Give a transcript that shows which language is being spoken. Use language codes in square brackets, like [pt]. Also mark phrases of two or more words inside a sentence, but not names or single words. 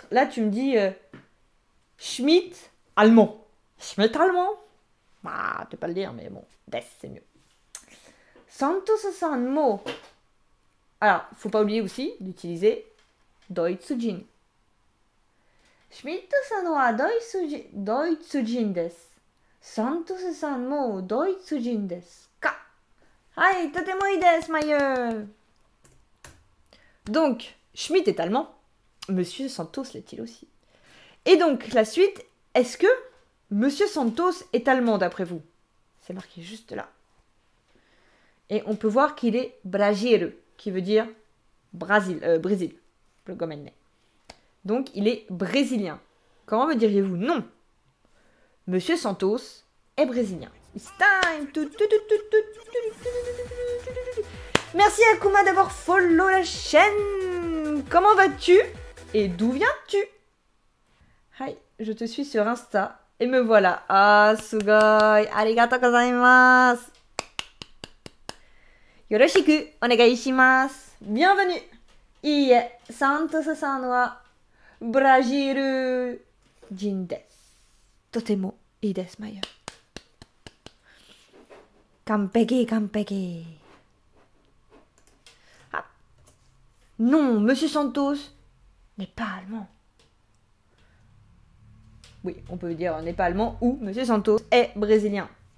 [fr] Là, tu me dis Schmidt, allemand. Schmidt, allemand. Ah, tu peux pas le dire, mais bon, des, c'est mieux. [ja] サントソさんも. [fr] Alors, faut pas oublier aussi d'utiliser Deutschjin. [ja] シュミットさんはドイツ人です. サントソさんもドイツ人ですか? はい、とてもいいです, Mailleux. [fr] Donc, Schmidt est allemand. Monsieur Santos l'est-il aussi? Et donc, la suite, est-ce que Monsieur Santos est allemand d'après vous? C'est marqué juste là. Et on peut voir qu'il est brasileiro, qui veut dire Brésil. Le gomenne. Donc, il est brésilien. Comment me diriez-vous? Non. Monsieur Santos est brésilien. [en] It's time. [fr] Merci Akuma d'avoir follow la chaîne. Comment vas-tu? Et d'où viens-tu? Hi, je te suis sur Insta. Et me voilà. [ja] ああ、すごい. ありがとうございます。よろしくお願いします. [fr] Bienvenue. Iie, [ja] サントスさんはブラジル人です. とてもいいです, Maya. 完璧、完璧. [fr] Ah. Non, Monsieur Santos n'est pas allemand. Oui, on peut dire n'est pas allemand ou Monsieur Santos est brésilien.